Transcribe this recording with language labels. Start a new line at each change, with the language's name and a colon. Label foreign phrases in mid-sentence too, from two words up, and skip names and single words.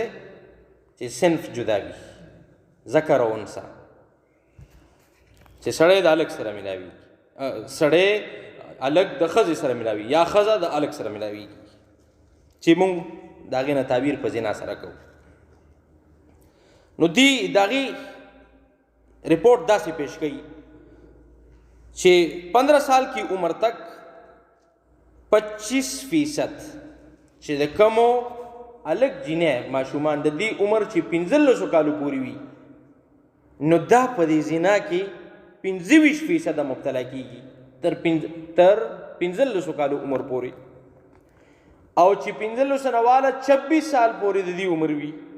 Pashto: چې صنف جدا وي، ذکر او انثى، چې سړی د هلک سره ملاوي، سړی هلک د ښځې سره ملاوي یا ښځه د هلک سره ملاوي، چې مونږ د هغې نه تعبیر په زنا سره کوو. نو دی د هغې رپورټ داسې پیش کوي چې 15
Urdu: سال کی عمر تک
Pashto: 25% چې د کمو هلک جینۍ ماشومان د دې عمر چې 15 کالو پورې وي، نو دا په دې زنا کې 25% مبتلا کیږي تر 15 کالو عمر پورې، او چې 15 نه والا 26 سال پورې د دې عمر وي،